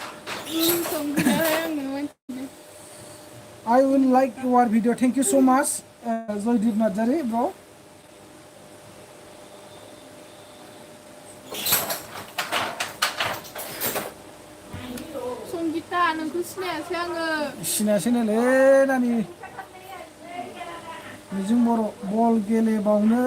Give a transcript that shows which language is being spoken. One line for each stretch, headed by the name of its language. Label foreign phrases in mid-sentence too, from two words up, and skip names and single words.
English: I will like your video. Thank you so much.
Bodo: जयदीप नार्जारि ब्र संगिता नोंखौ सिनायासै आङो सिनायासैनोलै नानि मिजिं बर' बल गेलेबावनो